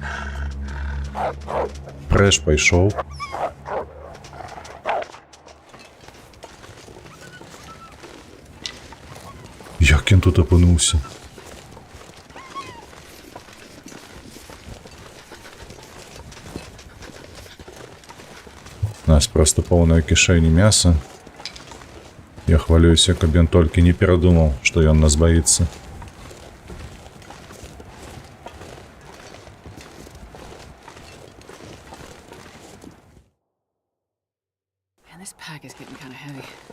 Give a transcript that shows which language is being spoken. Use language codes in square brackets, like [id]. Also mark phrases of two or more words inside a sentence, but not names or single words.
[be] Прэш пайшоў. Як ён тут апынуўся? У нас просто поўная кішэня мяса. Я хвалююся, каб ён толькі не перадумаў, што ён нас баіцца. [en] Man, this pack is getting kind of heavy.